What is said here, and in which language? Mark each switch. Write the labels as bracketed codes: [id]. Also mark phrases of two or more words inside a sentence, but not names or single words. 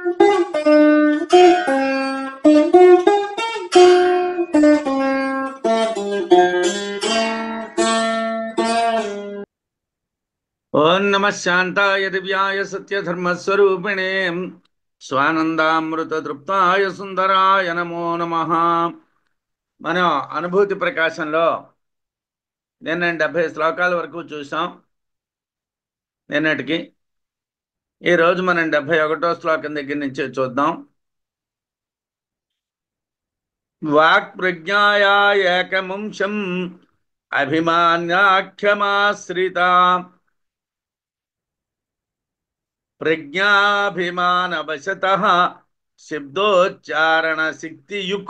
[sa] ओं नमः शांताय दिव्याय सत्यधर्मस्वरूपिणे स्वानंदामृततृप्ताय सुंदराय नमो नमः। [te] మనం అనుభూతి ప్రకాశంలో నిన్న 70 శ్లోకాల వరకు చూసాం. నిన్నటికి ఈ రోజు మనం 71వ శ్లోకం దగ్గర నుంచి చూద్దాం. [sa] వాక్ ప్రజ్ఞాయా ఏకముంశం అభిమాన్యాఖ్యమాశ్రిత ప్రజ్ఞాభిమానవశతః శబ్దోచ్చారణ శక్తియుక్.